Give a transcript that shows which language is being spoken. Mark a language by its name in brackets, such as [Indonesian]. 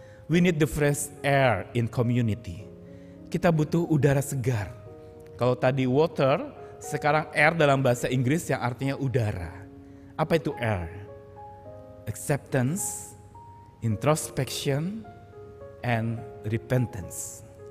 [English] We need the fresh air in community. [Indonesian] Kita butuh udara segar. Kalau tadi water, sekarang air dalam bahasa Inggris yang artinya udara. Apa itu air? [English] Acceptance, introspection, and repentance.